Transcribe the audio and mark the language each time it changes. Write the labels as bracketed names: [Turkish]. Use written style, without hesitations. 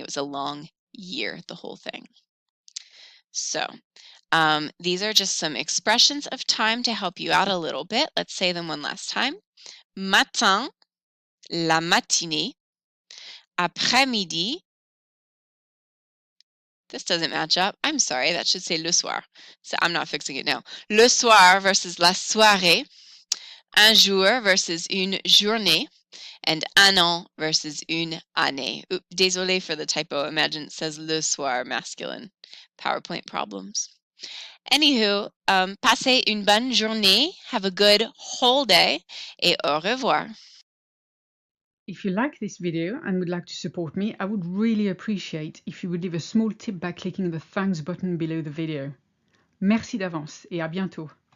[English] It was a long year, the whole thing. So these are just some expressions of time to help you out a little bit. Let's say them one last time. Matin, la matinée. Après-midi. This doesn't match up. I'm sorry, that should say le soir. So I'm not fixing it now. [French] Le soir versus la soirée. Un jour versus une journée. [English] And un an versus une année. Oops, désolé for the typo. Imagine it says le soir, masculine. PowerPoint problems. [French] Anywho, passez une bonne journée. [English] Have a good whole day. [French] Et au revoir. [English] If you like this video and would like to support me, I would really appreciate if you would leave a small tip by clicking the thanks button below the video. [French] Merci d'avance et à bientôt.